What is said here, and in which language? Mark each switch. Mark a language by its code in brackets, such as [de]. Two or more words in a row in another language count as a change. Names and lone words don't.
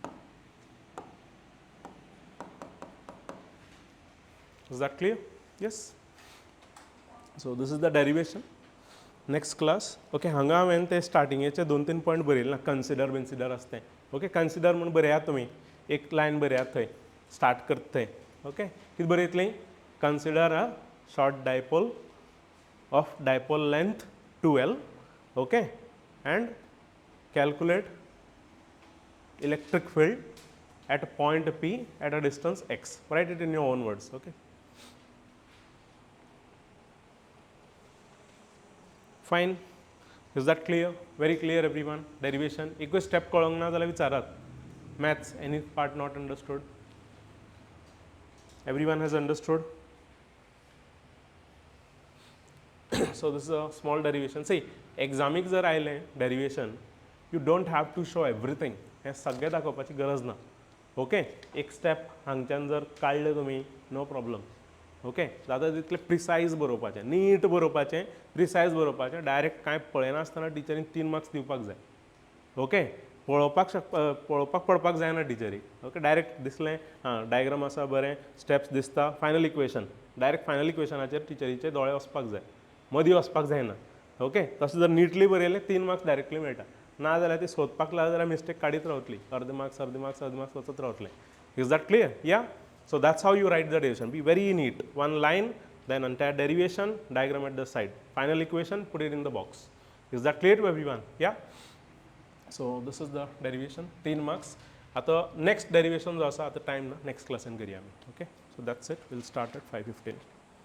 [en] Is that clear? Yes. So this is the derivation. Next class. [kok] Okay, हांगा हांवें ते स्टार्टिंगेचे 2-3 पॉइंट बरयले ना कन्सिडर बिन्सिडर आसता तें. [en] okay consider [kok] म्हणून बरयात तुमी एक लायन बरयात थंय स्टार्ट करता थंय. [en] ओके [kok] कितें बरयतलें [en] consider a short dipole of dipole length 2L. Okay. And calculate electric field at a point P at a distance x. Write it in your own words. Okay. Fine. Is that clear? Very clear, everyone. Derivation. [kok] एक step कळोंक ना जाल्यार विचारात. [en] Maths. Any part not understood? Everyone has understood. So this is a small derivation. See, examic [kok] जर आयलें [en] derivation, you don't have to show everything. [kok] हें सगळें दाखोवपाची गरज ना. ओके एक स्टेप हांगच्यान जर काडलें तुमी [en] no problem. [kok] ओके जाता तितलें प्रिसायज बरोवपाचें नीट बरोवपाचें प्रिसायज बरोवपाचें डायरेक्ट कांय पळयनासतना टिचरीन 3 मार्क्स दिवपाक जाय. ओके पळोवपाक पडपाक जायना टिचरीक. ओके डायरेक्ट दिसलें हां डायग्राम आसा बरें स्टेप्स दिसता [en] final equation [kok] डायरेक्ट फायनल इक्वेशनाचेर टिचरीचे दोळे वचपाक जाय मदीं वचपाक जायना. ओके तशें जर नीटली बरयलें 3 मार्क्स डायरेक्टली मेळटा ना जाल्यार ती सोदपाक लागली जाल्यार मिस्टेक काडीत रावतली अर्दे मार्क्स वचत रावतलें. [en] is that clear ya so that's how you write the derivation be very neat one line then entire derivation diagram at the side final equation put it in the box. Is that clear to everyone? Yeah. So this is the derivation 3 marks. [kok] आता [en] next derivation [kok] जो आसा आता टायम ना नेक्स्ट क्लासान करुया आमी. [en] okay so that's it we'll start at 5:15.